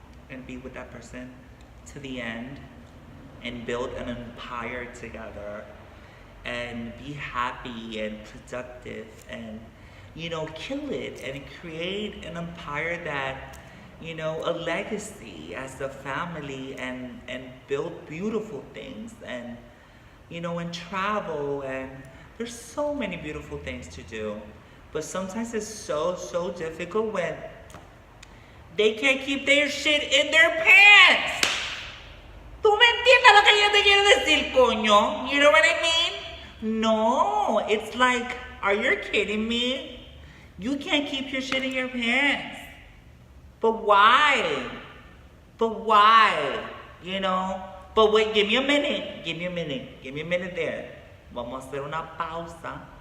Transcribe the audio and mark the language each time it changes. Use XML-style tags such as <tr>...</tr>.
<en>and be with that person to the end, and build an empire together, and be happy and productive, and kill it and create an empire that, a legacy as a family, and build beautiful things, and and travel, and there's so many beautiful things to do. But sometimes it's so difficult when they can't keep their shit in their pants.</en> <es>¿Tú me entiendes lo que yo te quiero decir, coño?</es> <en>You know what I mean? No, it's like, are you kidding me? You can't keep your shit in your pants. But why? But why? But wait, give me a minute. Give me a minute there.</en> <es>Vamos a hacer una pausa.</es>